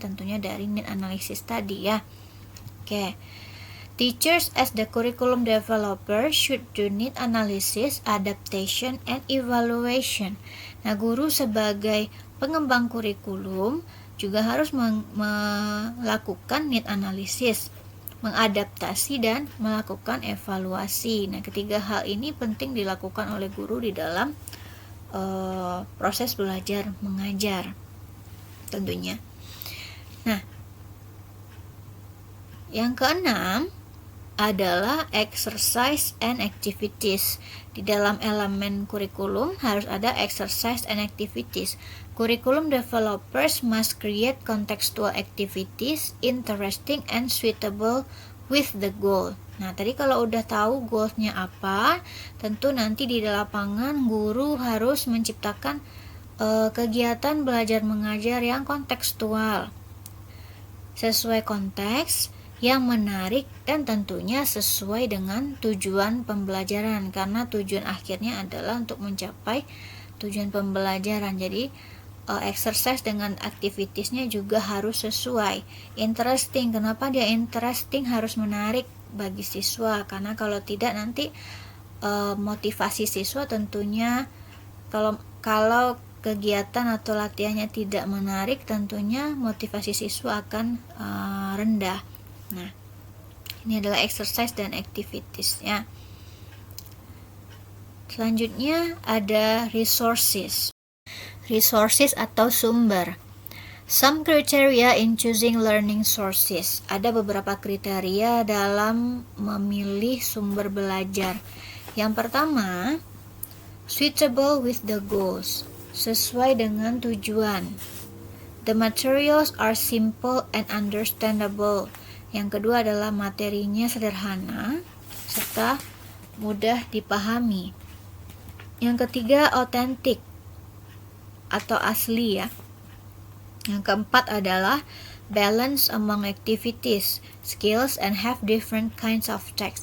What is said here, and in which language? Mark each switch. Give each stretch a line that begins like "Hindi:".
Indonesian: Tentunya dari need analysis tadi ya. Oke.
English: Teachers as the curriculum developer should do need analysis, adaptation, and evaluation.
Indonesian: Nah, guru sebagai pengembang kurikulum juga harus melakukan need analysis, mengadaptasi, dan melakukan evaluasi. Nah, ketiga hal ini penting dilakukan oleh guru di dalam proses belajar mengajar tentunya. Nah, yang keenam adalah exercise and activities. Di dalam elemen kurikulum harus ada exercise and activities.
English: Curriculum developers must create contextual activities interesting and suitable with the goal.
Indonesian: Nah, tadi kalau udah tahu goalsnya apa, tentu nanti di lapangan guru harus menciptakan kegiatan belajar mengajar yang kontekstual, sesuai konteks, yang menarik, dan tentunya sesuai dengan tujuan pembelajaran, karena tujuan akhirnya adalah untuk mencapai tujuan pembelajaran. Jadi exercise dengan activitiesnya juga harus sesuai. Interesting, kenapa dia interesting, harus menarik bagi siswa, karena kalau tidak nanti motivasi siswa tentunya kalau kegiatan atau latihannya tidak menarik, tentunya motivasi siswa akan rendah. Nah, ini adalah exercise dan activities ya. Selanjutnya ada resources. Resources atau sumber.
English: Some criteria in choosing learning sources.
Indonesian: Ada beberapa kriteria dalam memilih sumber belajar. Yang pertama,
English: suitable with the goals.
Indonesian: Sesuai dengan tujuan.
English: The materials are simple and understandable.
Indonesian: Yang kedua adalah materinya sederhana serta mudah dipahami. Yang ketiga, authentic atau asli ya. Yang keempat adalah
English: balance among activities, skills, and have different kinds of text.